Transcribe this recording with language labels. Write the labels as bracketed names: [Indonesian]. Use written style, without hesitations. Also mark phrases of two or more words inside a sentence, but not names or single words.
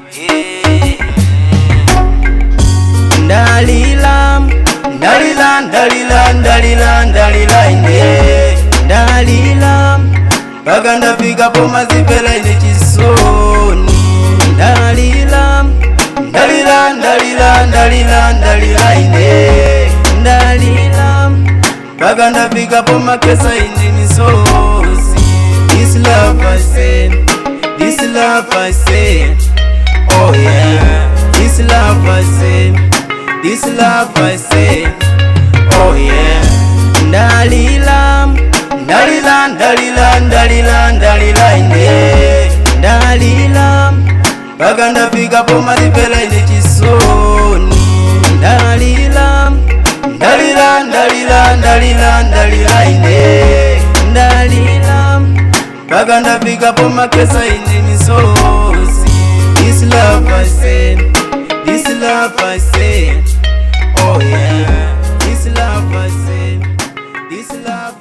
[Nyanja] Ndalila, ndalila, ndalila, ndalila, ndalila ine ndalila paka ndafika pomazipela ine chisoni. Ndalila, ndalila, ndalila, ndalila, ndalila ine ndalila paka ndafika pomakesa ine misozi. [English] This love I say, this love I say, oh yeah. This love I say, this love I say, oh yeah. [Nyanja] Ndalila, ndalila, ndalila, ndalila, ndalila ine ndalila paka ndafika pomazipela ine chisoni. Ndalila, ndalila, ndalila, ndalila, ndalila ine ndalila paka ndafika pomakesa ine misozi. [English] This love I say, this love I say, oh yeah. This love I say, this love